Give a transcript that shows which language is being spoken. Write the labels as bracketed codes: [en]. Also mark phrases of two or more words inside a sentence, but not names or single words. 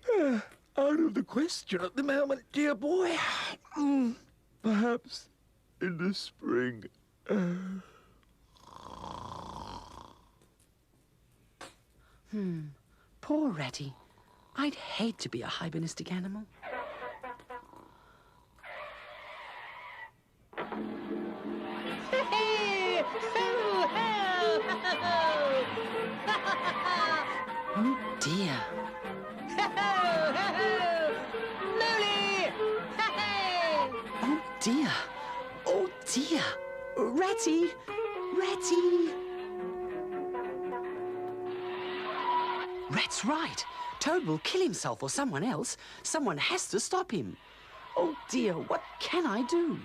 [en] Out of the question at the moment, dear boy. Perhaps in the spring. Poor Ratty. I'd hate to be a hibernistic animal. Hey! Ho, ho, ho, ho. Oh, dear. Ho, ho, ho. Molly! Hey! Oh, dear. Oh, dear. Ratty! Ratty! Rat's right. Toad will kill himself or someone else. Someone has to stop him. Oh, dear, what can I do?